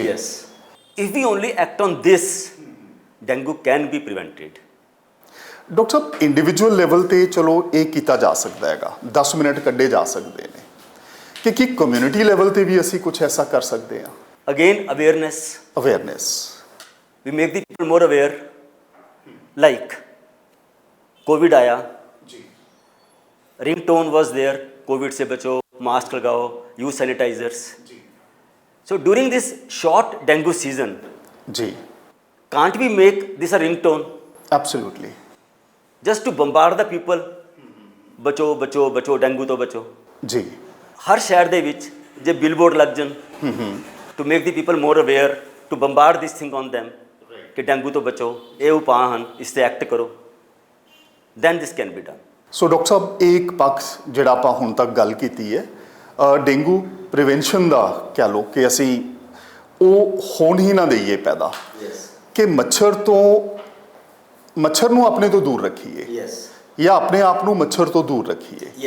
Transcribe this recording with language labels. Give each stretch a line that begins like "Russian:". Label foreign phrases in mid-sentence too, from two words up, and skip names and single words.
English: Yes, if we only act on this, dengue can be prevented.
Punjabi: ਡਾਕਟਰ ਸਾਹਿਬ,
English: individual level
Punjabi: ਤੇ ਚਲੋ ਇਹ ਕੀਤਾ ਜਾ ਸਕਦਾ ਹੈਗਾ, 10 ਮਿੰਟ ਕੱਢੇ ਜਾ ਸਕਦੇ ਨੇ, ਕਿ ਕੀ
English: community level
Punjabi: ਤੇ ਵੀ ਅਸੀਂ ਕੁਝ ਐਸਾ ਕਰ ਸਕਦੇ ਹਾਂ?
English: again awareness. ਅਵੇਅਰਨੈਸ। we make the people more aware, like
Hindi: covid आया,
English: रिंगटोन was there,
Hindi: covid से बचो, मास्क लगाओ,
English: use sanitizers. So during this short dengue season,
Hindi: जी,
English: can't we make this a ringtone एब्सोल्युटली। just to bombard the people,
Hindi: बचो बचो बचो डेंगू तो बचो। जी। हर शहर
Punjabi: ਦੇ ਵਿੱਚ ਜੇ ਬਿਲਬੋਰਡ ਲੱਗ ਜਾਣ
English: to make the people more aware, to bombard this thing on them,
Punjabi: ਕਿ ਡੇਂਗੂ ਤੋਂ ਬਚੋ, ਇਹ ਉਪਾਅ ਹਨ, ਇਸ ਤੇ ਐਕਟ ਕਰੋ,
English: then this can be done.
Punjabi: ਸੋ ਡਾਕਟਰ ਸਾਹਿਬ, ਇਹ ਇੱਕ ਪੱਖ ਜਿਹੜਾ ਆਪਾਂ ਹੁਣ ਤੱਕ ਗੱਲ ਕੀਤੀ ਹੈ,
English: dengue prevention
Punjabi: ਦਾ ਕਹਿ ਲਓ, ਕਿ ਅਸੀਂ ਉਹ ਹੋਣ ਹੀ ਨਾ ਦੇਈਏ ਪੈਦਾ, ਕਿ ਮੱਛਰ ਨੂੰ ਆਪਣੇ ਤੋਂ ਦੂਰ ਰੱਖੀਏ, ਜਾਂ ਆਪਣੇ ਆਪ ਨੂੰ ਮੱਛਰ ਤੋਂ ਦੂਰ ਰੱਖੀਏ।